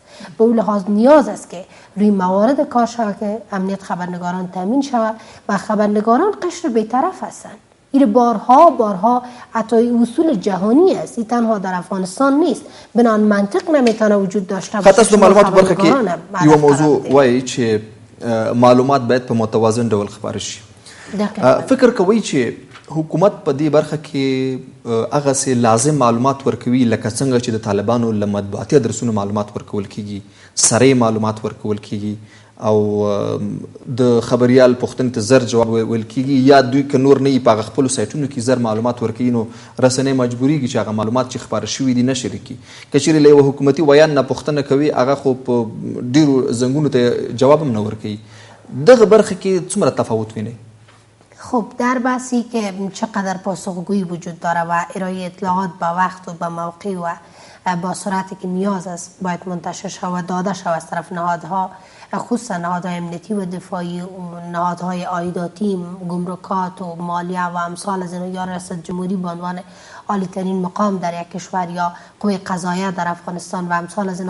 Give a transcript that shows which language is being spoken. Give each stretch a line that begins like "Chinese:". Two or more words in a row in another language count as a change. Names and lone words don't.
Persian: به اون لحاظ نیاز است که روی موارد کار شود که امنیت خبرنگاران تامین شود و خبرنگاران قشر بی‌طرف هستند. این بارها حتی اصول جهانی است، این تنها در افغانستان نیست. بنان منطق نمیتونه وجود داشته باشه.
Pashto: خاطر معلومات برخه کې یو موضوع وایي چې معلومات باید په متوازن ډول خپاره شي. فکر کوي چې حکومت په دې برخه کې هغه سي لازم معلومات ورکوي لکه څنګه چې د طالبانو له مطبوعاتي ادرسونو معلومات ورکول کیږي، سره معلومات ورکول کیږي او د خبريال پوښتنې ته زر جواب ویل کیږي، یا دوی که نور نه یي په خپل سایټونو کې زر معلومات ورکوي، نو رسنۍ مجبوریږي چې هغه معلومات چې خبره شوي دي نشر کړي. که چیرې له یوه حکومتي ویان نه پوښتنه کوي، هغه خو په ډیرو زنګونو ته جواب هم نه ورکوي. دغه برخه کې څومره تفاوت وینئ؟
Persian: خب در بحثی که چقدر پاسخگویی وجود داره و ارائه اطلاعات با وقت و با موقع و با سرعتی که نیاز است باید منتشر شود و داده شود از طرف نهادها، خصوصا نهادهای امنیتی و دفاعی و نهادهای عایداتی، گمرکات و مالیه و امثال از اینا، یا ریاست جمهوری به عنوان عالی ترین مقام در یک کشور، یا قوه قضاییه در افغانستان و امثال از اینا.